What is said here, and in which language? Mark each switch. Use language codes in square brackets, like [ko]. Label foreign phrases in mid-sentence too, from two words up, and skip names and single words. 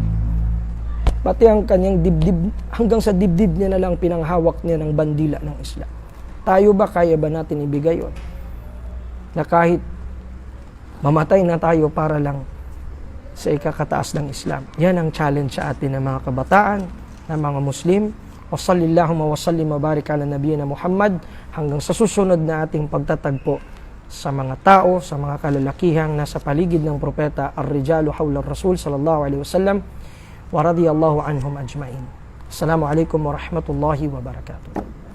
[tl] Pati ang kanyang dibdib, hanggang sa dibdib niya na lang pinanghawak niya ng bandila ng Islam. Tayo ba, kaya ba natin ibigay yun? Na kahit mamatay na tayo para lang sa ikakataas ng Islam. Yan ang challenge sa atin ng mga kabataan, ng mga Muslim. [ar] وصلى الله وسلم وبارك على نبينا محمد, [tl] hanggang sa susunod na ating pagtatagpo sa mga tao, sa mga kalalakihang nasa paligid ng propeta, [ar] الرجال حول الرسول صلى الله عليه وسلم ورضي الله عنهم أجمعين. السلام عليكم ورحمة الله وبركاته.